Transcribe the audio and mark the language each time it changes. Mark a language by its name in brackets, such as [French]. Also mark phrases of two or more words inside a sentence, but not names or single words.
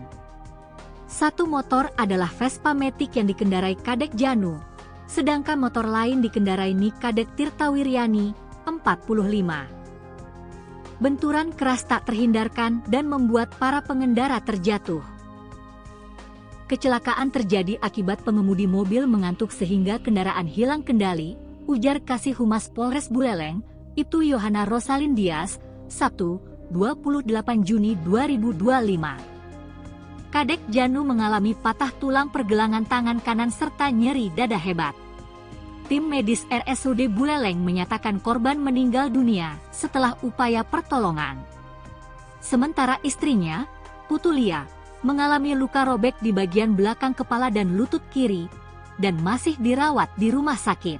[Indonesian] Satu motor adalah Vespa Matic yang dikendarai Kadek Janu, sedangkan motor lain dikendarai Nikadek Tirtawiryani, 45. Benturan keras tak terhindarkan dan membuat para pengendara terjatuh. Kecelakaan terjadi akibat pengemudi mobil mengantuk sehingga kendaraan hilang kendali, ujar Kasih Humas Polres Buleleng, Ibtu Yohana Rosalindias, Sabtu, 28 Juni 2025. Kadek Janu mengalami patah tulang pergelangan tangan kanan serta nyeri dada hebat. Tim medis RSUD Buleleng menyatakan korban meninggal dunia setelah upaya pertolongan. Sementara istrinya, Putulia, mengalami luka robek di bagian belakang kepala dan lutut kiri, dan masih dirawat di rumah sakit.